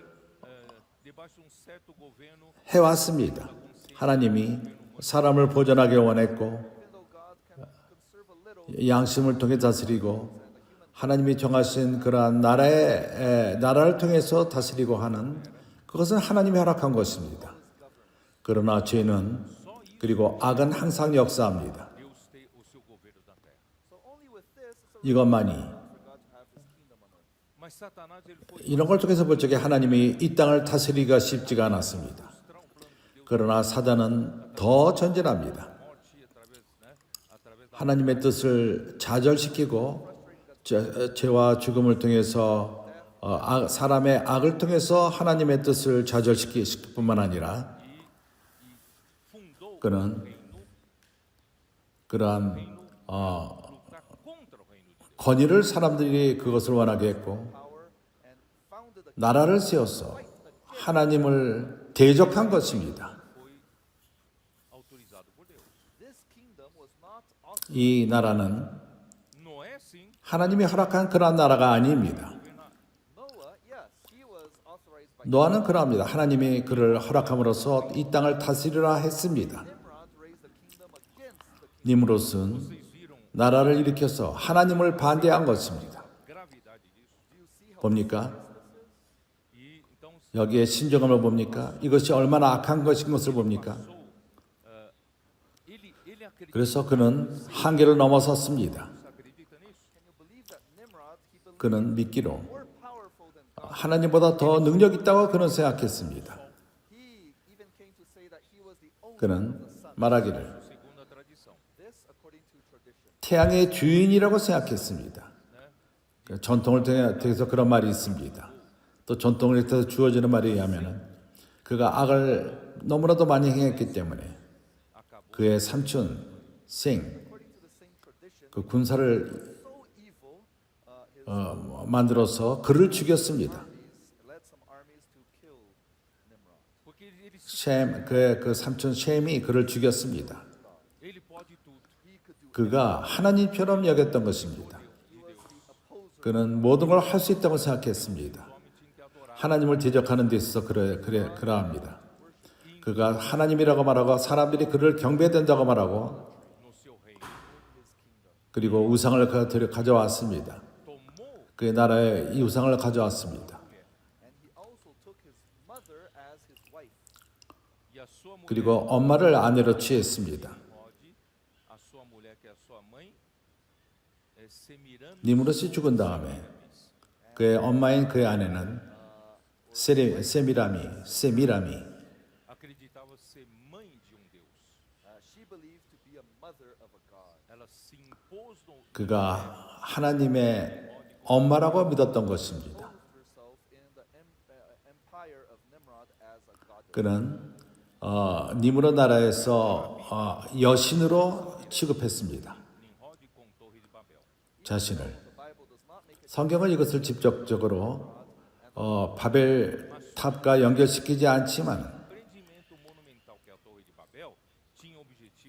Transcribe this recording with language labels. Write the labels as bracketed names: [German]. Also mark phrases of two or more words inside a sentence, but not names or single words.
[Portuguese] debaixo de um certo governo [Korean] 해왔습니다. 하나님이 사람을 보존하기 원했고 [English] Even though God can conserve a little, [Korean] 양심을 통해 다스리고 하나님이 정하신 그러한 나라를 통해서 다스리고 하는 그것은 하나님이 허락한 것입니다. 그러나 죄는 그리고 악은 항상 역사합니다. [Portuguese] Deus ter o seu governo da terra. [English] so only with this is a [Korean] 이것만이 [English] for God to have his kingdom on earth. [Portuguese] Mas Satanás ele foi [Korean] 이런 걸 통해서 볼 적에 하나님이 이 땅을 다스리기가 쉽지가 않았습니다. 그러나 사단은 더 전진합니다. [Portuguese] morte através da [Korean] 하나님의 뜻을 좌절시키고 죄와 죽음을 통해서 사람의 악을 통해서 하나님의 뜻을 좌절시킬 뿐만 아니라 [Portuguese] fundou [Korean] 그는 그러한 [Portuguese] lutar contra o reino de Deus. [Korean] 권위를 사람들이 그것을 원하게 했고 [English] Power and founded a [Korean] 나라를 세워서 하나님을 대적한 것입니다. [Portuguese] Foi autorizado por Deus. [English] this kingdom was not authorized. [Korean] 이 나라는 [Portuguese] Noé sim, [Korean] 하나님이 허락한 그러한 나라가 아닙니다. [English] Noah, yes, he was authorized by [Korean] 노아는 그러합니다. 하나님이 그를 허락함으로써 이 땅을 다스리라 했습니다. [English] Nimrod to raise the kingdom against the [Korean] 니므롯은 [Portuguese] vocês viram [Korean] 나라를 일으켜서 하나님을 반대한 것입니다. [Portuguese] a gravidade disso? [Korean] 봅니까? [Portuguese] E então [Korean] 여기에 신정함을 봅니까? 이것이 얼마나 악한 것인 것을 봅니까? [Portuguese] ele acredita, [Korean] 그래서 그는 한계를 넘어섰습니다. [Portuguese] acredita nisso? [English] Can you believe that Nimrod, he believed [Korean] 그는 믿기로 [English] more powerful than God? [Korean] 하나님보다 더 능력 있다고 그는 생각했습니다. [English] He even came to say that he was the only [Korean] 그는 말하기를 [Portuguese] Segundo a tradição. [English] this according to tradition. [Korean] 태양의 주인이라고 생각했습니다. 그 전통을 통해서 그런 말이 있습니다. 또 전통을 통해서 주어지는 말에 의하면 그가 악을 너무나도 많이 행했기 때문에 그의 삼촌 생, [English] According to the same tradition, [Korean] 그 군사를 [English] so evil, his [Korean] 만들어서 그를 죽였습니다. [English] led some armies to kill Nimrod. [Portuguese] Porque ele [Korean] 그 삼촌 셈이 그를 죽였습니다. [Portuguese] Ele pode tudo. [Korean] 그가 하나님처럼 여겼던 것입니다. 그는 모든 걸 할 수 있다고 생각했습니다. [Portuguese] O homem tinha que adorar [Korean] 하나님을 대적하는 데 있어서 그러합니다. 그가 하나님이라고 말하고 사람들이 그를 경배된다고 말하고 [Portuguese] no seu reino. [Korean] 그리고 우상을 가져왔습니다. [Portuguese] Tomou [Korean] 그의 나라에 이 우상을 가져왔습니다. [English] And he also took his mother as his wife. [Portuguese] e a sua mulher [Korean] 그리고 엄마를 아내로 취했습니다. [Portuguese] Nimrod, a sua mulher que é a sua mãe, Semiramis. [Korean] 니므롯이 죽은 다음에 그의 엄마인 그의 아내는 세미라미 [Portuguese] acreditava ser mãe de Deus. [English] She believed to be a mother of a god. [Portuguese] Ela se impôs no [Korean] 그가 하나님의 엄마라고 믿었던 것입니다. [English] Posed herself in the empire of Nimrod as a god. [Korean] 그는 니므롯 나라에서 여신으로 취급했습니다. [Portuguese] Nimrod com Torre de Babel. [Korean] 자신을. [English] The Bible does not make it [Korean] 성경은 이것을 직접적으로 바벨 탑과 연결시키지 않지만 [Portuguese] O empreendimento monumental que é a Torre de Babel tinha o objetivo